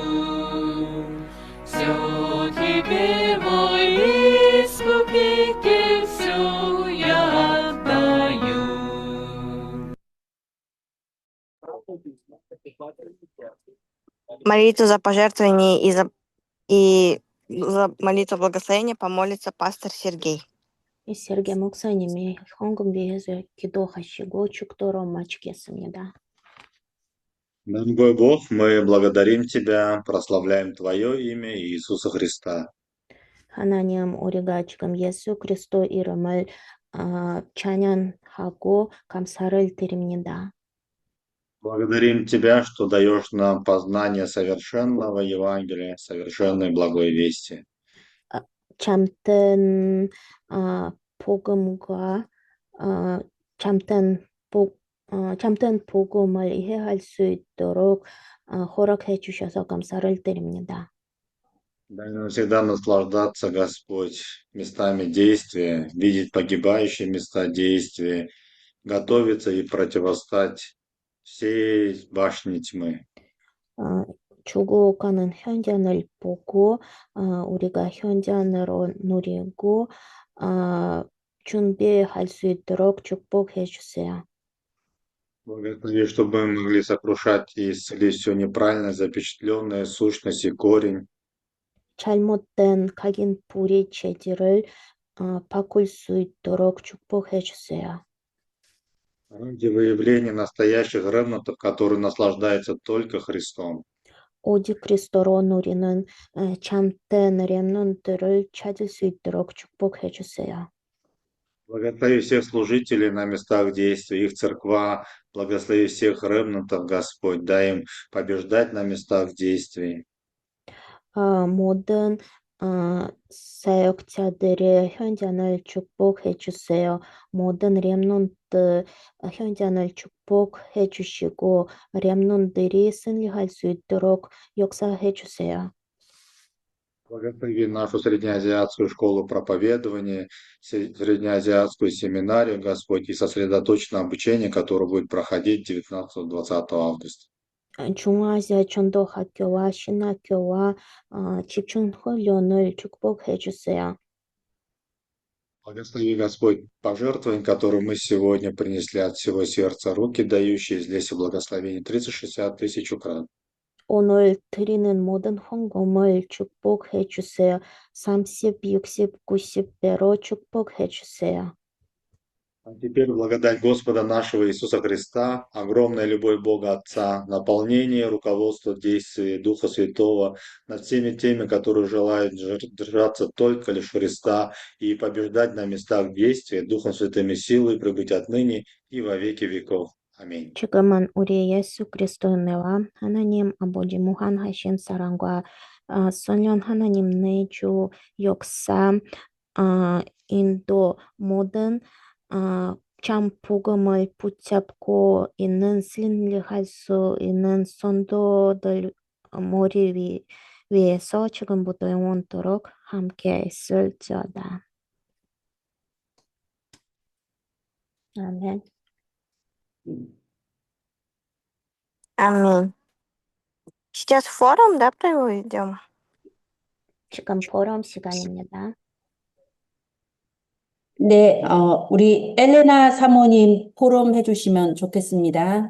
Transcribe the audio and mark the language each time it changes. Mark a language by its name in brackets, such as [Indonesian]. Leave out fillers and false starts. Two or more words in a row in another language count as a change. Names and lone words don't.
[Russian] Все Тебе, мой Искупитель, все я отдаю. Молитву за пожертвование и за молитву благословения помолится пастор Сергей. [Korean] 이 세르게 목사님이 헌금 위해서 기도하시고 축도로 마치겠습니다. [Russian] Дорогой Бог, мы благодарим Тебя, прославляем Твое имя и Иисуса Христа. [Korean] 하나님, 우리가 지금 예수 그리스도 이름을 찬양하고 감사를 드립니다. [Russian] Благодарим Тебя, что даешь нам познание совершенного Евангелия, совершенной благой вести. [Korean] 참된 복음과 참된 복음을 이해할 수 있도록 허락해 주셔서 감사를 드립니다. [Russian] Дай нам всегда наслаждаться, Господь, местами действия, видеть погибающие места действия, готовиться и противостать всей башне тьмы. [Korean] 죽어가는 현장을 보고 우리가 현장으로 누리고 준비할 수 있도록 축복해 주세요. [Russian] Благослови, чтобы мы могли сокрушать и исцелить все неправильно запечатленное, сущность и корень. [Korean] 잘못된 각인 불의 체질을 바꿀 수 있도록 축복해 주세요. [Russian] Ради выявления настоящих ремнантов, которые наслаждаются только Христом. [Korean] 오직 그리스도로 누리는 참된 렘넌트를 찾을 수 있도록 축복해 주세요. [Russian] Благослови всех служителей на местах действия, их церква. Благослови всех ремнантов, Господь. Дай им побеждать на местах действий. [Korean] 모든 사역자들의 현장을 축복해 주세요. 모든 렘넌트 현장을 축복해 주시고 렘넌트들이 승리할 수 있도록 역사해 주세요. [Russian] Благослови нашу среднеазиатскую школу проповедования, среднеазиатскую семинарию, Господь, и сосредоточенное обучение, которое будет проходить 19-20 августа. [Korean] 중앙아시아 전도학교와 신학교와 집중 훈련을 축복해 주세요. [Russian] Благослови, Господь, пожертвования, которые мы сегодня принесли от всего сердца, руки дающие здесь и благословение 30-60 тысяч укран. [Korean] 오늘 드리는 모든 헌금을 축복해 주세요. 30, 60, 90배로 축복해 주세요. [Russian] А теперь благодать Господа нашего Иисуса Христа, огромная любовь Бога Отца, наполнение, руководство, действие Духа Святого над всеми теми, которые желают держаться только лишь Христа и побеждать на местах действия Духом Святым и силой пребыть отныне и во веки веков. Аминь. [Korean] 지금은 우리 예수 그리스도의 은혜와 하나님 아버지 무한하신 사랑과 선한 하나님의 주 역사, 인도 모든 참 복음을 붙잡고 있는 승리할 수 있는 성도들 머리 위에서 지금부터 영원토록 함께 있을지어다. 아멘. [Russian] Аминь. Сейчас форум, да, проведем? [Korean] 지금 포럼 시간입니다. 네, 우리 엘레나 사모님 포럼 해주시면 좋겠습니다.